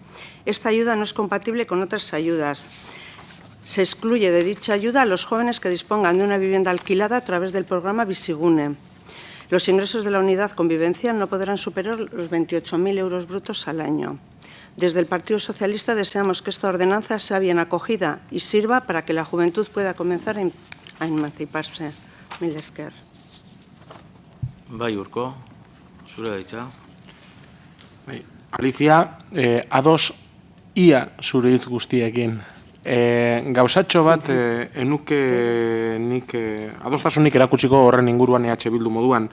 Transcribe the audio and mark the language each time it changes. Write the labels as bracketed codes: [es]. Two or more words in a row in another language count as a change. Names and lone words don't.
[es] Esta ayuda no es compatible con otras ayudas. Se excluye de dicha ayuda a los jóvenes que dispongan de una vivienda alquilada a través del programa Bizigune. Los ingresos de la unidad convivencial no podrán superar los 28.000 euros brutos al año. Desde el Partido Socialista deseamos que esta ordenanza sea bien acogida y sirva para que la juventud pueda comenzar a emanciparse. [eu] Mil esker. Bai, Urko, zure daitza. Alicia, ados ia zure hitz guztiekin. Gauzatxo bat, enuke nik adostasunik erakutsiko horren inguruan EH Bildu moduan.